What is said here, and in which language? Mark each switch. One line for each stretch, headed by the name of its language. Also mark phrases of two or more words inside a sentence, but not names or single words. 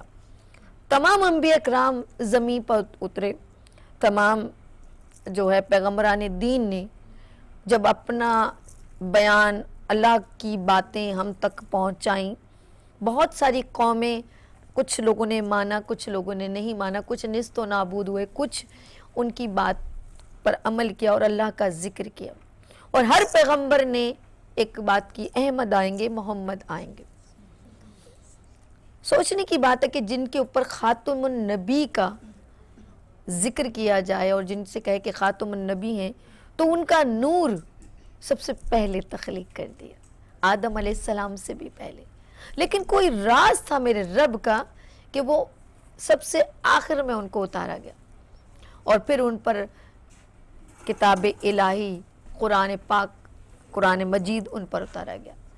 Urdu: تمام انبیاء اکرام زمین پر اترے، تمام جو ہے پیغمبران دین نے جب اپنا بیان اللہ کی باتیں ہم تک پہنچائیں، بہت ساری قومیں، کچھ لوگوں نے مانا کچھ لوگوں نے نہیں مانا، کچھ نیست و نابود ہوئے، کچھ ان کی بات پر عمل کیا اور اللہ کا ذکر کیا، اور ہر پیغمبر نے ایک بات کی، احمد آئیں گے، محمد آئیں گے۔ سوچنے کی بات ہے کہ جن کے اوپر خاتم النبی کا ذکر کیا جائے اور جن سے کہے کہ خاتم النبی ہیں، تو ان کا نور سب سے پہلے تخلیق کر دیا، آدم
Arabic: علیہ السلام
Urdu: سے بھی پہلے، لیکن کوئی راز تھا میرے رب کا کہ وہ سب سے آخر میں ان کو اتارا گیا، اور پھر ان پر کتاب الہی قرآن پاک، قرآن مجید ان پر اتارا گیا،